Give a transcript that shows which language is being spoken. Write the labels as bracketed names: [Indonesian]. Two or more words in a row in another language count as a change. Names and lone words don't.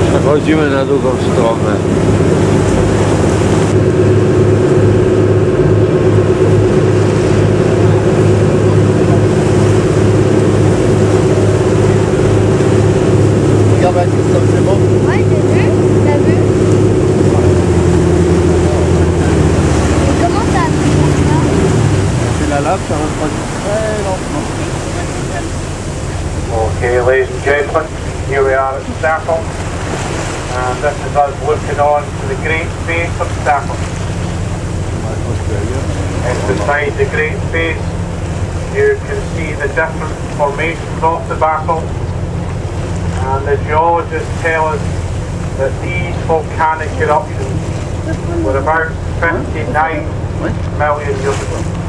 [Polish] Chodzimy na drugą stronę. [French] Ouais, t'as vu? Et comment ça a pu faire ça? C'est la lave, ça refroidit très lentement. [English] Okay, ladies and gentlemen, here we are at Staffa, and this is us looking on to the great face of Staffa. And beside the great face, you can see the different formations of the basalt, and the geologists tell us that these volcanic eruptions were about 59 million years ago.